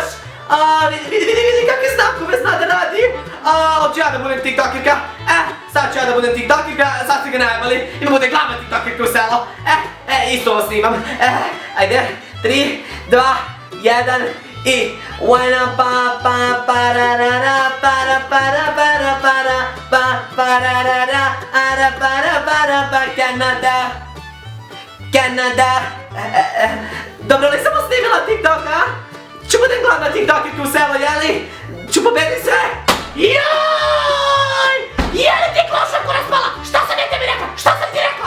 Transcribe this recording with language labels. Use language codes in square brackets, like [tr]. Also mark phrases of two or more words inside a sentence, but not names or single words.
[sr] A, vidi kakve znakove zna da radi. A, hoću ja da budem tiktokerka. Sad ću ja da budem tiktokerka, sad ste ga najmali. Ima bude glavna tiktokerka u selo. Isto ovo snimam. Ajde, 3, 2, 1 i Wana pa pa pararara para para para para pa pararara ara para para pa Kanada. Dobro li sam snimila TikTok, a? Ću budem glavna tiktokerka u selo, jeli? Ću pobediti sve? Joj! Jeli ti klošarku raspala? Šta sam ja tebi rekla? Šta sam ti rekla?